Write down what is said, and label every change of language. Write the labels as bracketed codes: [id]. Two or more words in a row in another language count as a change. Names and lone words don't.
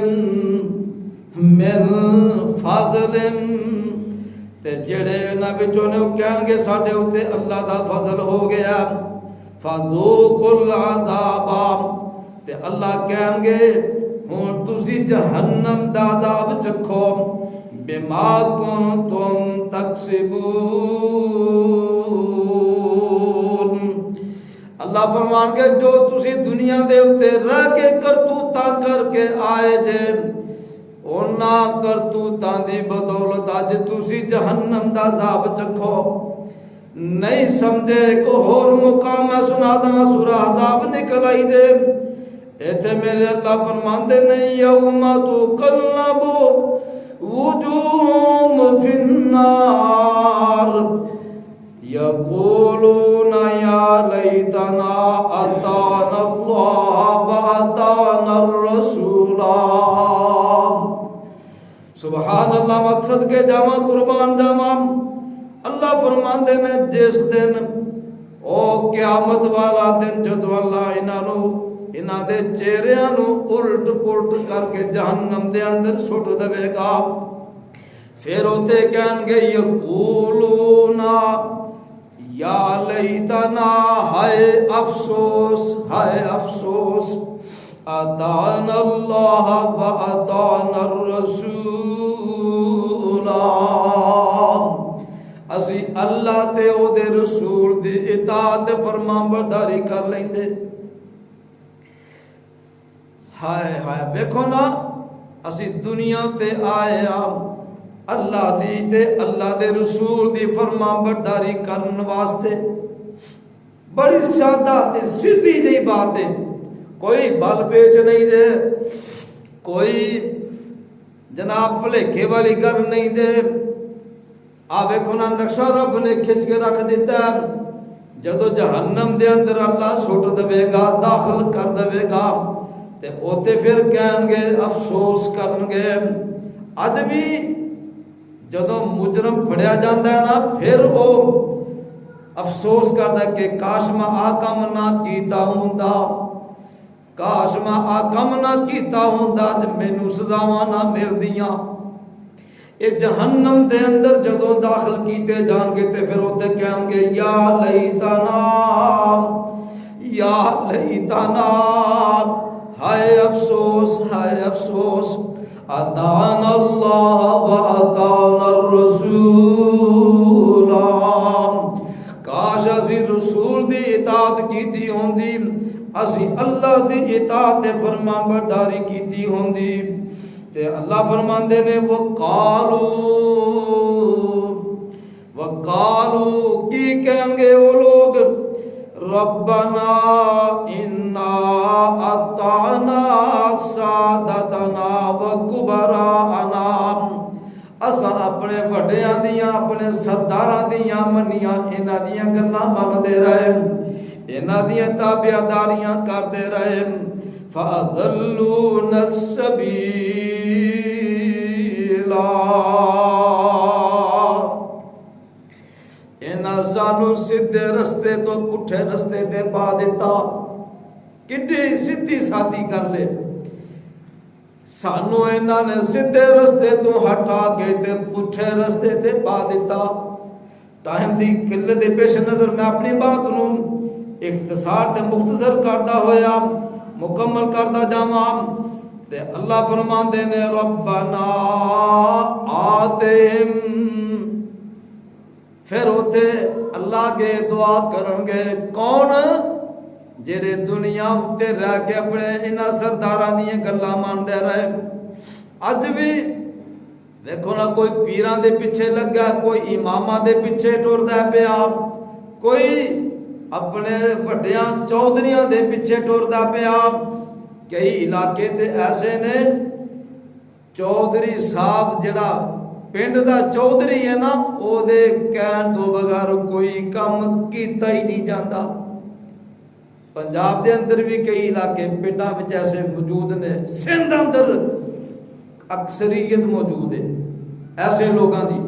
[pa] تے جڑے انہاں وچوں نے کہن گے ساڈے اوتے اللہ دا فضل ہو گیا [ar] فذوقوا العذاب [pa] تے اللہ کہن گے ہن تسی جہنم دا عذاب چکھو [ar] بما کنتم [pa] تکسبون اللہ فرمان کے جو تسی دنیا دے اتے رہ کے کرتوتاں کر کے آئے جے انہاں کرتوتاں دی بدولت اج تسی جہنم دا عذاب چکھو نہیں سمجھے کو اور مقام ہے سنا داں سورہ عذاب نکل آئی دے ایتھے میرے اللہ فرماندے نہیں [ar] یوم تقلبو وجوہم فی النار یقولون یا لیتنا اتانا اللہ واتانا الرسول سبحان اللہ مقصد کے [pa] جامع قربان جامع اللہ فرماندے نے جس دن او قیامت والا دن جدو اللہ انہاں دے چہریاں نو الٹ پلٹ کر کے جہنم دے اندر سٹ دے گا پھر اوتے کہن گے [ar] یقولون یا لیتنا [pa] ہائے افسوس [ar] اتانا اللہ و اتانا الرسول [pa] اسی اللہ تے او دے رسول دی اطاعت فرمان برداری کر لیندے ہائے ہائے دیکھو نا اسی دنیا تے آئے ہاں اللہ دی تے اللہ دے رسول دی فرمان برداری کرن واسطے بڑی سادہ تے سیدھی جی بات ہے کوئی بل پیچ نہیں دے کوئی جناب بھلیکے والی گل نہیں دے دیکھو نا نقشہ رب نے کھچ کے رکھ دیتا ہے جدو جہنم دے اندر اللہ سٹ دے گا داخل کر دے گا تے اوتے پھر کہن گے افسوس کرن گے اج بھی جدو مجرم پھڑیا جاندا ہے نا پھر او افسوس کردا کہ کاش میں آ کم نہ کیتا ہوندا کاش میں آ کم نہ کیتا ہوندا تے مینوں سزاواں نہ ملدیاں اے جہنم دے اندر جدو داخل کیتے جان گے تے پھر اوتے کہن گے [ar] یا لیتنا [pa] ہائے افسوس [ar] اتانا اللہ و اتانا الرسول [pa] کاش اسی رسول دی اطاعت کیتی ہوندی اسی اللہ دی اطاعت فرمان برداری کیتی ہوندی تے اللہ فرماندے نے [ar] وقالو [ur] کی کہیں گے وہ لوگ ربنا [ar] انا اطعنا سادتنا وکبراءنا [pa] اساں اپنے وڈیاں دیاں اپنے سرداراں دیاں منیاں انہاں دیاں گلاں مندے رہے انہاں دیاں تابعداریاں کردے رہے [ar] فَأَضَلُّونَ السَّبِيلَ [pa] انہاں سانو سیدھے رستے تو پٹھے رستے تے پا دیتا کڈی سیدھی سادھی کر لے سانو انہاں نے سیدھے رستے تو ہٹا کے تے پٹھے رستے تے پا دیتا ٹائم دی قلت دے پیش نظر میں اپنی بات نو اختصار تے مختصر کرتا ہویا مکمل کرتا جاواں تے اللہ فرماندے نے ربنا آتہم، پھر ہوتے اللہ کے دعا کرن گے کون جڑے دنیا اتے رہ کے اپنے انہاں سرداراں دیاں گلاں مانتے رہے. اج بھی دیکھو نا کوئی پیراں دے پیچھے لگا، کوئی اماماں دے پیچھے ٹردا پیا، کوئی اپنے وڈیاں چودھریاں دے پیچھے ٹردا پیا. کئی علاقے تے ایسے نے چودھری صاحب جڑا پنڈ دا چودھری ہے نا او دے کہن تو بغیر کوئی کام کیتا ہی نہیں جاندا. پنجاب دے اندر بھی کئی علاقے پنڈاں وچ ایسے موجود نے، سندھ اندر اکثریت موجود ہے ایسے لوگاں دی.